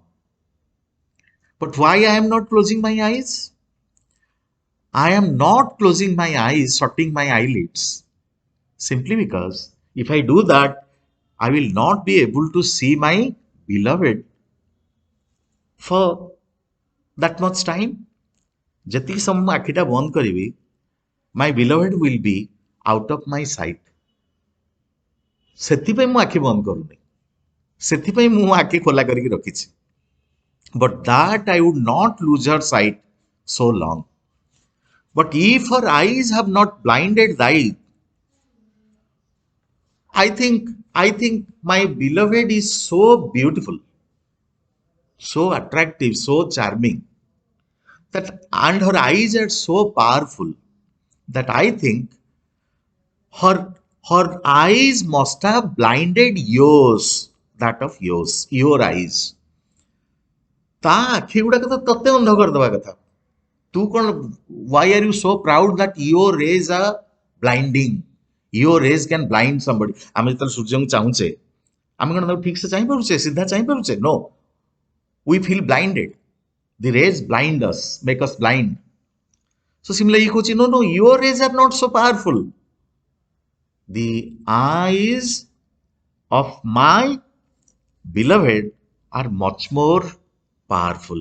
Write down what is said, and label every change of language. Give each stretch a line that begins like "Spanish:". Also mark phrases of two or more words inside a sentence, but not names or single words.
English: But why I am not closing my eyes? I am not closing my eyes, shutting my eyelids, simply because if I do that, I will not be able to see my beloved for that much time.
Odia: ଯେତିକି ସମୟ ମୁଁ ଆଖିଟା ବନ୍ଦ କରିବି,
English: my beloved will be out of my sight.
Odia: ସେଥିପାଇଁ ମୁଁ ଆଖି ବନ୍ଦ କରୁନି, ସେଥିପାଇଁ ମୁଁ ଆଖି ଖୋଲା କରିକି ରଖିଛି.
English: But that I would not lose her sight so long. But if her eyes have not blinded thy, I think my beloved is so beautiful, so attractive, so charming, that and her eyes are so powerful that I think her her eyes must have blinded yours, that of yours, your eyes.
Odia: ତା ଆଖି ଗୁଡାକ ତ ତତେ ଅନ୍ଧ କରିଦବା କଥା. ତୁ କଣ,
English: why are you so proud that your rays are blinding? Your rays can blind somebody.
Odia: ଆମେ ଯେତେବେଳେ ସୂର୍ଯ୍ୟଙ୍କୁ ଚାହୁଁଛେ, ଆମେ କଣ ତାକୁ ଠିକ ସେ ଚାହିଁପାରୁଛେ, ସିଧା ଚାହିଁପାରୁଛେ?
English: No, we feel blinded. The rays blind us, make us blind. So similarly he କହୁଛି, no, your rays are not so powerful. The eyes of my beloved are much more powerful.